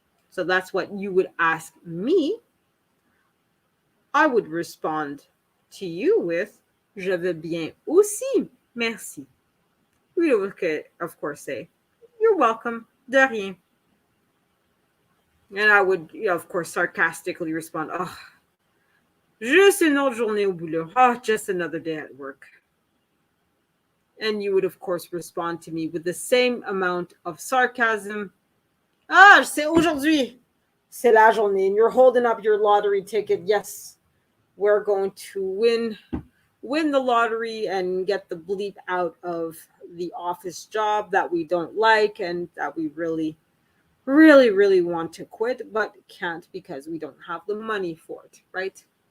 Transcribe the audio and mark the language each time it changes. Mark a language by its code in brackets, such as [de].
[en] So that's what you would ask me. I would respond to you with, [fr] je vais bien aussi, merci. [en] We would, of course, say, you're welcome, [fr] de rien. [en] And I would, of course, sarcastically respond, oh, [fr] juste une autre journée au boulot. [en] Oh, just another day at work. And you would, of course, respond to me with the same amount of sarcasm. [fr] Ah, c'est aujourd'hui. C'est la journée. [en] And you're holding up your lottery ticket. Yes, we're going to win the lottery and get the bleep out of the office job that we don't like and that we really want to quit, but can't because we don't have the money for it, right?